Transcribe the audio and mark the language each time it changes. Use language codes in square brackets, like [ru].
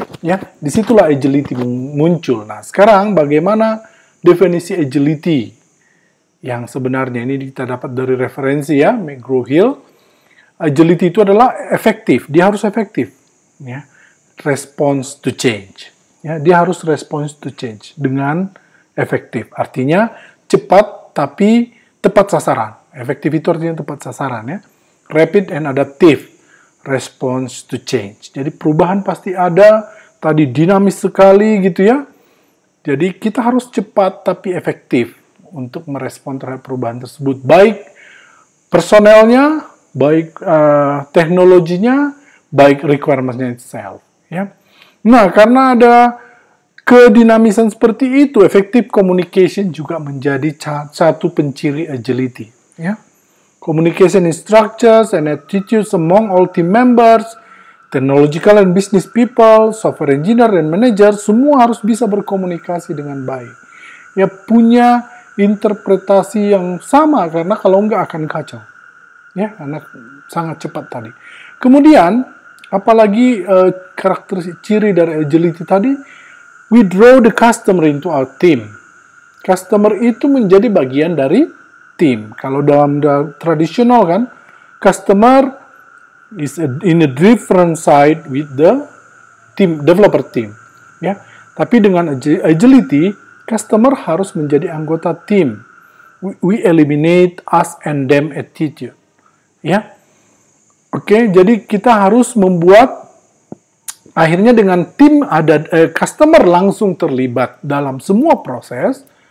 [id] Ya, disitulah agility muncul. Nah, sekarang bagaimana definisi agility yang sebenarnya ini kita dapat dari referensi ya, McGraw-Hill. Agility itu adalah efektif, dia harus efektif, ya. [en] Response to change, [id] ya, dia harus [en] response to change [id] dengan efektif. Artinya cepat tapi tepat sasaran. Efektif itu artinya tepat sasaran ya. [en] Rapid and adaptive response to change. [id] Jadi perubahan pasti ada, tadi dinamis sekali gitu ya. Jadi kita harus cepat tapi efektif untuk merespon terhadap perubahan tersebut, baik personelnya, baik teknologinya, baik requirement-nya itself. Ya. Nah, karena ada kedinamisan seperti itu, effective communication juga menjadi satu penciri agility. Ya. [en] Communication in structures and attitudes among all team members, technological and business people, software engineer dan manager, [id] semua harus bisa berkomunikasi dengan baik. Ya, punya interpretasi yang sama, karena kalau enggak akan kacau. Ya, karena sangat cepat tadi. Kemudian, apalagi karakteristik ciri dari agility tadi, [en] we draw the customer into our team. [id] Customer itu menjadi bagian dari tim. Kalau dalam tradisional kan, [en] customer is in a different side with the team, developer team. [id] Ya, tapi dengan agility, customer harus menjadi anggota tim. [en] We eliminate us and them attitude. [id] Ya, oke. Jadi kita harus membuat akhirnya dengan tim ada customer langsung terlibat dalam semua proses.